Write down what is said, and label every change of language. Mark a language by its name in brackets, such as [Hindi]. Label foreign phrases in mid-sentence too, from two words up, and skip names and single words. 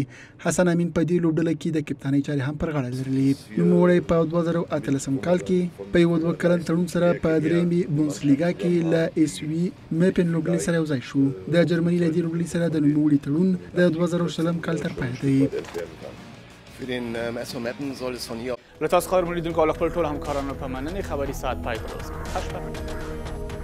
[Pashto] حسن امین په دې لوبډله کې د کپتانۍ چارې هم پر غاړه لرلې. نوموړی په 2018 کال کې په یو 2 کلن تړون سره په درېمې بونډسلیګا کې له اس وی مپن لوبډلې سره یوځای شو. د جرمني له دې لوبډلې سره د نوموړي تړون د 2020 کال تر پایه دی. Für den Messometten soll es von hier له تاسو خبر مولیدونکو او خپل ټول همکارانو په مننې خبري ساعت پای ته ورسېد.